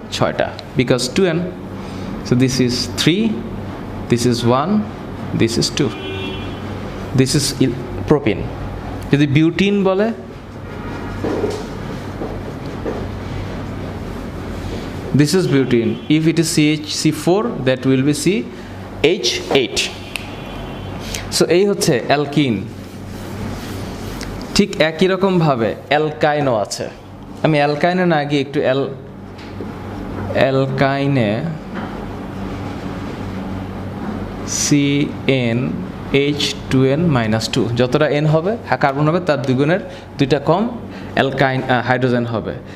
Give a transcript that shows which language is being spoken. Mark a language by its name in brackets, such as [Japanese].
[English] 6টা, because 2n। So this is 3, this is 1, this is 2, this is propyne. [Bangla] যদি butene বলে, [English] this is butene. If it is CH4, that will be CH8. [Bangla] So এই হচ্ছে alkyne. ঠিক একই রকম ভাবে অ্যালকাইনও আছে। আমি অ্যালকাইনে না গিয়ে একটু অ্যালকাইনে CnH2n-2, যতটা n হবে কার্বন হবে তার দ্বিগুণের 2টা কম অ্যালকাইন হাইড্রোজেন হবে।